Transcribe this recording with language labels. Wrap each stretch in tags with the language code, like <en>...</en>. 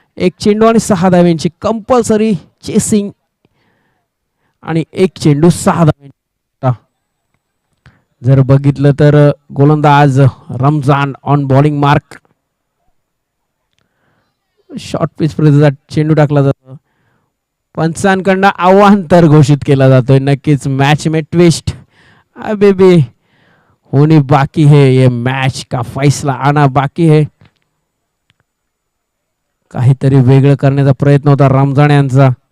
<mr>एक चेंडू आणि 6 धावांची कंपल्सरी चेसिंग आणि एक चेंडू 6 धावांची. जर बघितलं तर गोलंदाज Ramzan on bowling mark. Short pitch पर्यंत चेंडू टाकला जातो. पंचांकडनं आव्हान तर घोषित केला जातोय.</mr> <hi>नक्कीच मॅच में ट्विस्ट बेबी होनी बाकी है, ये मैच का फैसला आना बाकी है.</hi> <mr>काहीतरी वेगळं करण्याचा प्रयत्न होता रमजान यांचा.</mr>